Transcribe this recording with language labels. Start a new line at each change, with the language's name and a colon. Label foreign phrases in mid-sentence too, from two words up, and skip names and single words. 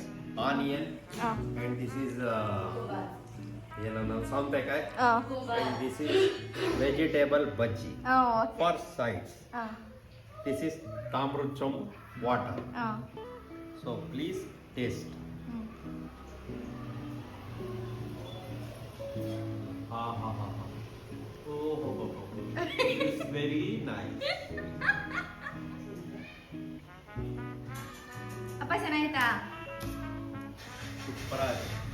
English: onion, ಹಾಂ and this is sauntekai, ಹಾಂ and this is vegetable bhaji ಹಾಂ ಓಕೆ for sides. ಹಾಂ This is tamrucham water. ಹಾಂ So please taste. Ha ha ha ha. Oh, ho, ho, ho. It's very nice.
Kannada: ಅಪ್ಪ ಚೆನ್ನಾಗಿತ್ತಾ
English: Super.